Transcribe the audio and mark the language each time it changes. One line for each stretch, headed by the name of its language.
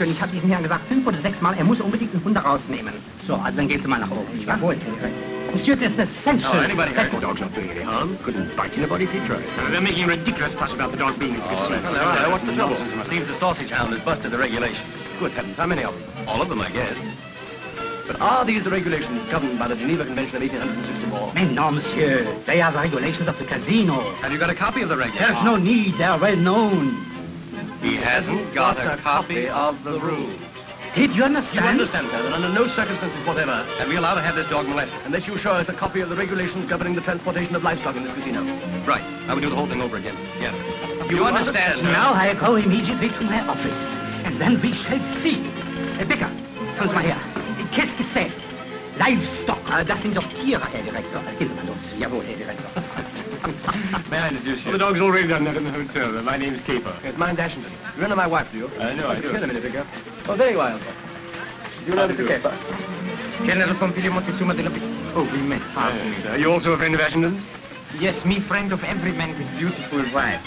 German: Ich habe diesen Herrn gesagt 5 oder 6 Mal, er muss unbedingt einen Hund rausnehmen. So, also dann geht's mal nach oben. Jawohl, Herr Direktor.
English: Monsieur, that's essential. Oh, anybody heard? The dog's not doing any harm. Couldn't bite anybody if he tried. They're making a ridiculous fuss about the dog being deceased. Hello, what's the trouble? Seems the sausage hound has busted the regulations. Good heavens, how many of them? All of them, I guess. But are these the regulations governed by the Geneva Convention of 1864?
French: Mais non, monsieur.
English: They are the regulations of the casino. Have you got a copy of the regulations? There's no need. They are well known. He hasn't got a copy of the rules. Did you You understand? understand, sir, that under no circumstances whatever, Are we allowed to have this dog molested? unless you show us a copy of the regulations governing the transportation of livestock in this casino. Right. I would do the whole thing over again. Yes. You understand, sir? Now I go immediately to my office, and then we shall see.
German: Herr Becker, kommen Sie mal her.
French: Qu'est-ce que c'est?
German: Livestock. Das sind doch Tiere, Herr Direktor. Gehen Sie mal los. Jawohl, Herr Direktor.
English: May I introduce Well, you? the dog's already done that in the hotel. My name's Caper. Yes, mine's Ashenden. You know my wife, do you? I know, I do. Kill a minute ago. Oh, very well. Do you know Mr. Caper? General Pompilio Montezuma della Villa. Oh, we met. Yes, are you also a friend of Ashenden's? Yes, me friend of every man with beautiful wife.